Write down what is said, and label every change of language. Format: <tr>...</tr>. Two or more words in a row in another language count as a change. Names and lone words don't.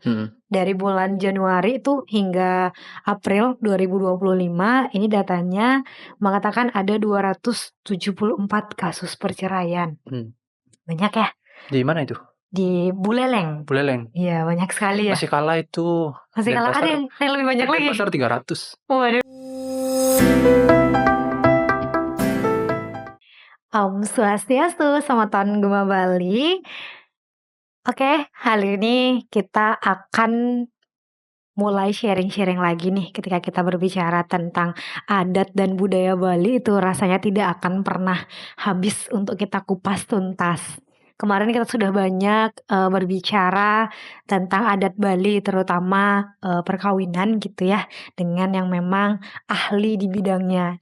<id>Dari bulan Januari itu hingga April 2025 ini datanya mengatakan ada 274 kasus perceraian. Banyak ya? Di mana itu? Di Buleleng. Buleleng. Iya, banyak sekali ya. Masih kalah itu. Masih kalah ada yang lebih banyak lagi. Denpasar 300. Waduh. Om Swastiastu, selamat tahun Gema Bali. Oke, hari ini kita akan mulai sharing-sharing lagi nih ketika kita berbicara tentang adat dan budaya Bali itu rasanya tidak akan pernah habis untuk kita kupas tuntas. Kemarin kita sudah banyak berbicara tentang adat Bali terutama perkawinan gitu ya dengan yang memang ahli di bidangnya.</id>